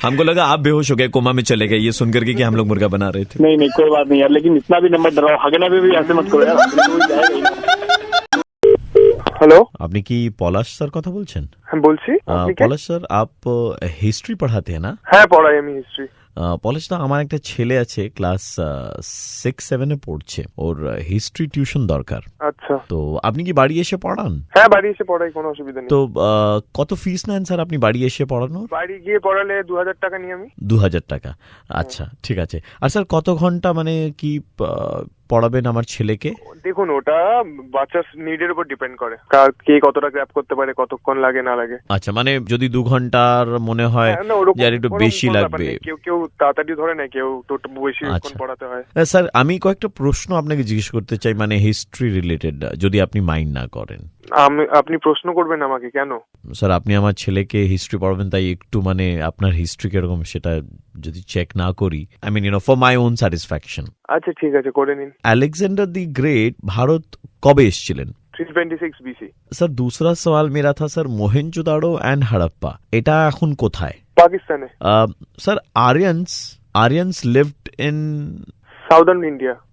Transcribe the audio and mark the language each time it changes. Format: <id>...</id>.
<hi>हमको लगा आप बेहोश हो गए, कोमा में चले गए ये सुन करके कि हम लोग मुर्गा बना रहे थे। नहीं नहीं कोई बात नहीं यार, लेकिन इतना भी नंबर डराओ, हगने पे भी ऐसे मत करो यार, हगने पे भी जाएगा ही ना।</hi> <bn>হ্যালো, আপনি কি পলাশ স্যার কথা বলছেন? হ্যাঁ বলছি। আপনি কে?</bn> <hi>পলাশ স্যার, आप হিস্ট্রি पढ़ाते हैं ना?</hi> <bn>হ্যাঁ পড়াই আমি হিস্ট্রি। পলাশ দা, আমার একটা ছেলে আছে ক্লাস 6-7 পড়ছে, ওর হিস্ট্রি টিউশন দরকার। আচ্ছা, তো আপনি কি বাড়ি এসে পড়ান? হ্যাঁ বাড়ি এসে পড়াই, কোনো অসুবিধা নেই। তো কত ফিস নেন স্যার আপনি বাড়ি এসে পড়ানোর? বাড়ি গিয়ে পড়ালে 2000 টাকা নিই আমি। 2000 টাকা, আচ্ছা ঠিক আছে। আর স্যার কত ঘন্টা মানে কি পড়াবেন আমার ছেলেকে? দেখুন ওটা বাচ্চার নিডের উপর ডিপেন্ড করে, কে কতটা গ্র্যাব করতে পারে, কতক্ষণ লাগে না লাগে। আচ্ছা, মানে যদি 2 ঘন্টার মনে হয় যে আর একটু বেশি লাগবে, কেউ কেউ তাড়াতাড়ি ধরে না, কেউ তো বেশি পড়াতে হয়। স্যার আমি কয়েকটা প্রশ্ন আপনাকে জিজ্ঞেস করতে চাই, মানে হিস্ট্রি রিলেটেড, যদি আপনি মাইন্ড না করেন। আপনি প্রশ্ন করবেন আমাকে কেন? স্যার আপনি আমার ছেলেকে হিস্ট্রি পড়াবেন, তাই একটু মানে আপনার হিস্ট্রি কিরকম সেটা যদি চেক না করি,</bn> <en>I mean for my own satisfaction.</en> <bn>আচ্ছা ঠিক আছে, করে নিন।</bn> <hi>अलेक्जेंडर दी ग्रेट भारत कब</hi> <bn>এসেছিলেন?</bn> <en>326 BC।</en> <hi>স্যার दूसरा सवाल मेरा था सर, मोहेंजोदाड़ो एंड हड़प्पा</hi> <bn>এটা এখন কোথায়? পাকিস্তানে।</bn> <en>Sir Aryans lived in southern India.</en>